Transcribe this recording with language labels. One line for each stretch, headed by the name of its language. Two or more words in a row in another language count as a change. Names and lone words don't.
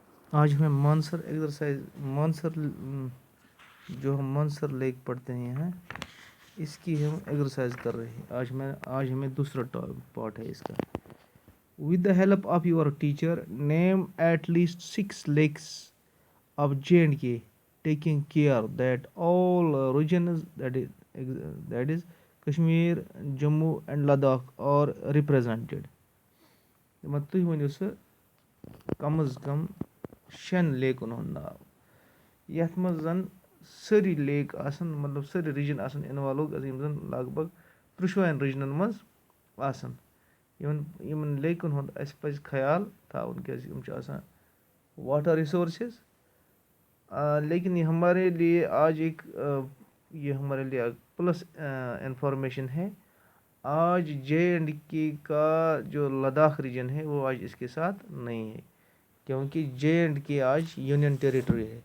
Urdu: آج ہمیں مانسر ایکسرسائز جو ہم مانسر لیک پڑھتے ہیں یہاں، اس کی ہم ایکسرسائز کر رہے ہیں. آج ہمیں دوسرا پارٹ ہے اس کا.
English: With the help of your teacher, name at least 6 lakes of J&K, taking care that all regions, that is Kashmir, Jammu and Ladakh are represented.
Kashmiri: مطلب تُہۍ ؤنِو سُہ کم از کم 6 لیکن ہُنٛد ناو یَتھ منٛز زن سٲری لیک آسن، مطلب سٲری ریجن آسن اِنوالو، یِم زن لگ بگ 13 ریجنن منٛز آسن. یِمن لیکن ہُنٛد اَسہِ پَزِ خیال تھاوُن کیازِ یِم چھِ آسان
English: water resources.
Urdu: لیکن یہ ہمارے لیے آج یہ ہمارے لیے
English: plus information
Urdu: ہے. آج J&K کا جو لداخ ریجن ہے وہ آج اس کے ساتھ نہیں ہے، کیونکہ J&K آج
English: union territory
Urdu: ہے.